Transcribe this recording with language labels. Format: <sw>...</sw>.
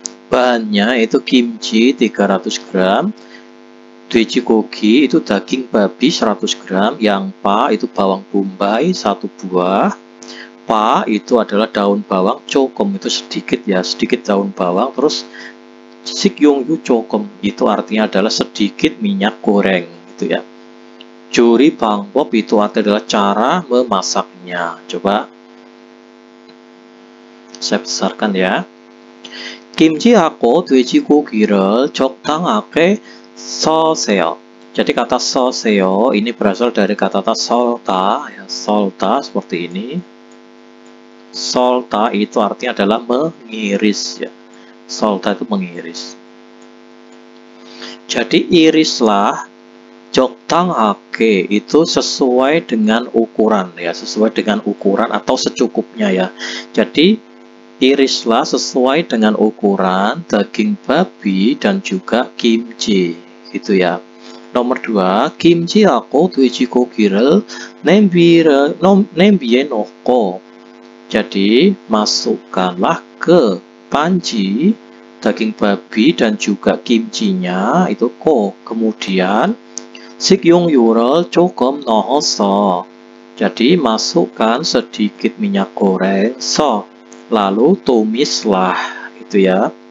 <id>Bahannya itu kimchi 300 gram, 돼지고기 itu daging babi 100 gram, 양파 itu bawang bombay 1 buah, pa itu adalah daun bawang, 조금 itu sedikit ya, sedikit daun bawang, terus 식용유 조금 itu artinya adalah sedikit minyak goreng gitu ya. 조리 방법 itu adalah cara memasaknya. Coba saya besarkan ya.</id> <ko>김치하고 돼지고기를 적당하게 써세요.</ko> <id>Jadi kata 써세요 ini berasal dari kata solta ya, solta seperti ini. Solta itu artinya adalah mengiris ya. Solta itu mengiris. Jadi irislah, 적당하게 itu sesuai dengan ukuran ya, sesuai dengan ukuran atau secukupnya ya. Jadi irislah sesuai dengan ukuran daging babi dan juga kimchi gitu ya. Nomor 2,</id> <ko>김치하고 돼지고기를 냄비에 넣고.</ko> <id>Jadi masukkanlah ke panci daging babi dan juga kimchinya itu kemudian</id> <ko>식용유를 조금 넣어서.</ko> <id>Jadi masukkan sedikit minyak goreng lalu tumislah gitu ya.</id>